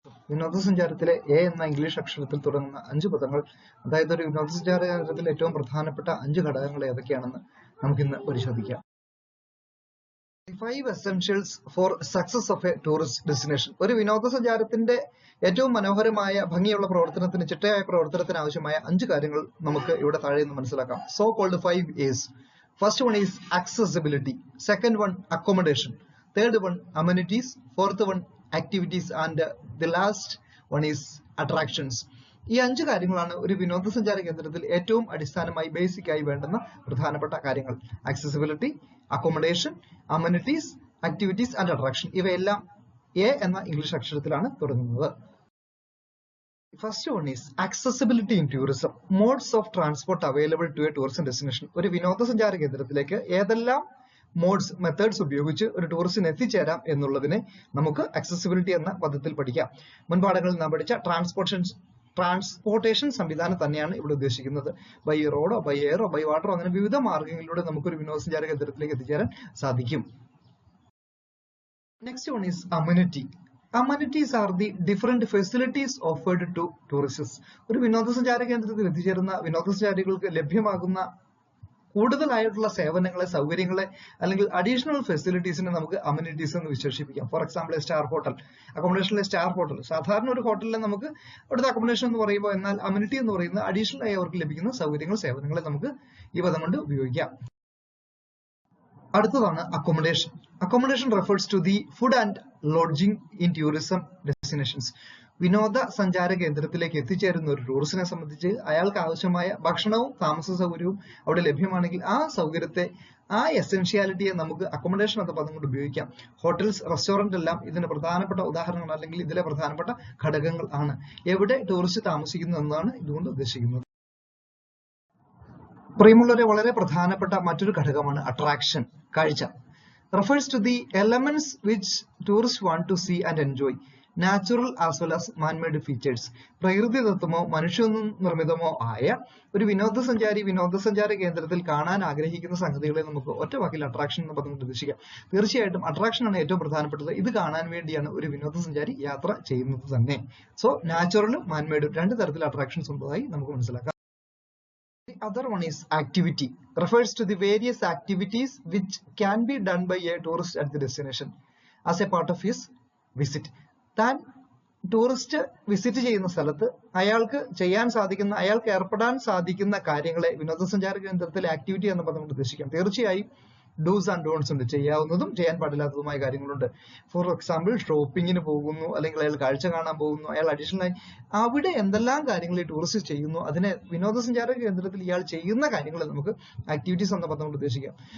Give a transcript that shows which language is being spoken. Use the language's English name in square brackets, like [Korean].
[Malayalam] വിനോദസഞ്ചാരത്തിലെ A എന്ന English അക്ഷരത്തിൽ തുടങ്ങുന്ന 5 പദങ്ങൾ, അതായത് ഒരു വിനോദസഞ്ചാര കേന്ദ്രത്തിൽ ഏറ്റവും പ്രധാനപ്പെട്ട 5 ഘടകങ്ങൾ ഏതൊക്കെയാണെന്ന് നമുക്കിന്ന് പരിശോധിക്കാം. [English] 5 essentials for success of a tourist destination. [Malayalam] ഒരു വിനോദസഞ്ചാരത്തിന്റെ ഏറ്റവും മനോഹരമായ ഭംഗിയുള്ള പ്രവർത്തനത്തിന്, ചിട്ടയായ പ്രവർത്തനത്തിന് ആവശ്യമായ 5 കാര്യങ്ങൾ നമുക്ക് ഇവിടെ താഴെ നിന്ന് മനസ്സിലാക്കാം. [English] So called 5 A's. First one is accessibility. Second one accommodation. Third one amenities. Fourth one activities, and the last one is attractions. [Malayalam] ഈ 5 കാര്യങ്ങളാണ് ഒരു വിനോദസഞ്ചാര കേന്ദ്രത്തിൽ ഏറ്റവും അടിസ്ഥാനമായി ബേസിക് ആയി വേണ്ടുന്ന പ്രധാനപ്പെട്ട കാര്യങ്ങൾ. [English] Accessibility, accommodation, amenities, activities and attraction. [Malayalam] ഇവയെല്ലാം എ എന്ന ഇംഗ്ലീഷ് അക്ഷരത്തിലാണ് തുടങ്ങുന്നത്. [English] First one is accessibility in tourism. Modes of transport available to a tourism destination. [Malayalam] ഒരു വിനോദസഞ്ചാര കേന്ദ്രത്തിലേക്ക് ഏതെല്ലാം മോഡ്സ്, മെത്തേഡ്സ് ഉപയോഗിച്ച് ഒരു ടൂറിസ്റ്റിന് എത്തിച്ചേരാം എന്നുള്ളതിനെ നമുക്ക് ആക്സസിബിലിറ്റി എന്ന പദത്തിൽ പഠിക്കാം. മുൻപാഠങ്ങളിൽ നാം പഠിച്ച ട്രാൻസ്പോർട്ടേഷൻ സംവിധാനം തന്നെയാണ് ഇവിടെ ഉദ്ദേശിക്കുന്നത്. ബൈ റോഡോ, ബൈ എയറോ, ബൈ വാട്ടറോ, അങ്ങനെ വിവിധ മാർഗങ്ങളിലൂടെ നമുക്കൊരു വിനോദസഞ്ചാര കേന്ദ്രത്തിലേക്ക് എത്തിച്ചേരാൻ സാധിക്കും. [English] Next one is amenity. Amenities are the different facilities offered to tourists. [Malayalam] ഒരു വിനോദസഞ്ചാര കേന്ദ്രത്തിൽ എത്തിച്ചേരുന്ന വിനോദസഞ്ചാരികൾക്ക് ലഭ്യമാകുന്ന കൂടുതലായിട്ടുള്ള സേവനങ്ങളെ, സൗകര്യങ്ങളെ അല്ലെങ്കിൽ അഡീഷണൽ ഫെസിലിറ്റീസിനെ നമുക്ക് അമ്യൂണിറ്റീസ് എന്ന് വിശേഷിപ്പിക്കാം. For example star hotel, അക്കോമഡേഷനിലെ star hotel. സാധാരണ ഒരു ഹോട്ടലിൽ നമുക്ക് അവിടുത്തെ അക്കോമഡേഷൻ എന്ന് പറയുമ്പോൾ, എന്നാൽ അമ്യൂണിറ്റി എന്ന് പറയുന്നത് അഡീഷണൽ ആയി അവർക്ക് ലഭിക്കുന്ന സൗകര്യങ്ങൾ, സേവനങ്ങളെ നമുക്ക് ഈ പദം കൊണ്ട് ഉപയോഗിക്കാം. [English] അടുത്തതാണ് accommodation. Accommodation refers to the food and lodging in tourism destinations. [Malayalam] വിനോദസഞ്ചാര കേന്ദ്രത്തിലേക്ക് എത്തിച്ചേരുന്ന ഒരു ടൂറിസ്റ്റിനെ സംബന്ധിച്ച് അയാൾക്ക് ആവശ്യമായ ഭക്ഷണവും താമസ സൗകര്യവും അവിടെ ലഭ്യമാണെങ്കിൽ ആ സൗകര്യത്തെ, ആ എസെൻഷ്യാലിറ്റിയെ നമുക്ക് അക്കോമഡേഷൻ എന്ന പദം കൊണ്ട് ഉപയോഗിക്കാം. ഹോട്ടൽസ്, റെസ്റ്റോറന്റ് എല്ലാം ഇതിന് പ്രധാനപ്പെട്ട ഉദാഹരണങ്ങൾ അല്ലെങ്കിൽ ഇതിലെ പ്രധാനപ്പെട്ട ഘടകങ്ങൾ ആണ്. എവിടെ ടൂറിസ്റ്റ് താമസിക്കുന്നു എന്നാണ് ഇതുകൊണ്ട് ഉദ്ദേശിക്കുന്നത്. പ്രിയമുള്ളവരെ, വളരെ പ്രധാനപ്പെട്ട മറ്റൊരു ഘടകമാണ് അട്രാക്ഷൻ, കാഴ്ച. [English] refers to the elements which tourists want to see and enjoy, natural as well as man-made features. [Malayalam] പ്രകൃതിദത്തമോ മനുഷ്യനിർമ്മിതമോ ആയ ഒരു വിനോദസഞ്ചാര കേന്ദ്രത്തിൽ കാണാൻ ആഗ്രഹിക്കുന്ന സംഗതികളെ നമുക്ക് ഒറ്റ വാക്കിൽ അട്രാക്ഷൻ എന്ന് പദം കൊണ്ട് ഉദ്ദേശിക്കാം. തീർച്ചയായിട്ടും അട്രാക്ഷൻ ആണ് ഏറ്റവും പ്രധാനപ്പെട്ടത്. ഇത് കാണാൻ വേണ്ടിയാണ് ഒരു വിനോദസഞ്ചാരി യാത്ര ചെയ്യുന്നത് തന്നെ. സോ നാച്ചുറലും മാൻമെയ്ഡും 2 തരത്തിൽ അട്രാക്ഷൻസ് ഉള്ളതായി നമുക്ക് മനസ്സിലാക്കാം. [English] The other one is activity. Refers to the various activities which can be done by a tourist at the destination as a part of his visit. [Malayalam] താൻ ടൂറിസ്റ്റ് വിസിറ്റ് ചെയ്യുന്ന സ്ഥലത്ത് അയാൾക്ക് ഏർപ്പെടാൻ സാധിക്കുന്ന കാര്യങ്ങളെ വിനോദസഞ്ചാര കേന്ദ്രത്തിലെ ആക്ടിവിറ്റി എന്ന പദം കൊണ്ട് ഉദ്ദേശിക്കാം. തീർച്ചയായും ഡൂസ് ആൻഡ് ഡോൺസ് ഉണ്ട്, ചെയ്യാവുന്നതും ചെയ്യാൻ പാടില്ലാത്തതുമായ കാര്യങ്ങളുണ്ട്. ഫോർ എക്സാമ്പിൾ ഷോപ്പിങ്ങിന് പോകുന്നു, അല്ലെങ്കിൽ അയാൾ കാഴ്ച കാണാൻ പോകുന്നു, അയാൾ അഡീഷണൽ ആയി അവിടെ എന്തെല്ലാം കാര്യങ്ങൾ ഈ ടൂറിസ്റ്റ് ചെയ്യുന്നു, അതിനെ വിനോദസഞ്ചാര കേന്ദ്രത്തിൽ ഇയാൾ ചെയ്യുന്ന കാര്യങ്ങളെ നമുക്ക് ആക്ടിവിറ്റീസ് എന്ന പദം കൊണ്ട് ഉദ്ദേശിക്കാം.